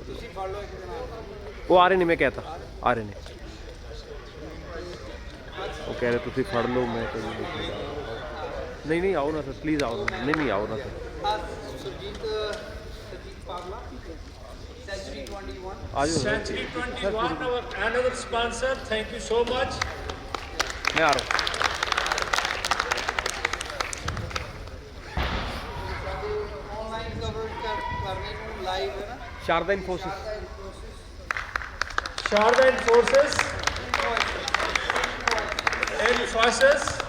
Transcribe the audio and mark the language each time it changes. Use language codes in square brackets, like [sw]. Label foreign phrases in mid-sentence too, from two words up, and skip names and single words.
[hi] वो आ रहे नहीं, मैं कहता आ रहे नहीं, वो कह रहे तुम फड़ लो, मैं तो नहीं नहीं आओ ना सर, प्लीज़ आओ ना, नहीं नहीं आओ ना सर, सुरजीत पावला सेंचुरी 21 आ जाओ सर। [en] Century 21, our another sponsor. Thank you so much. [hi] मैं आ रहा हूँ। [en] online coverage [pa] करने ਨੂੰ ਲਾਈਵ ਹੈ ਨਾ [hi] शारदा इन्फोसिस, [en] Sharda Enforces, Enforces.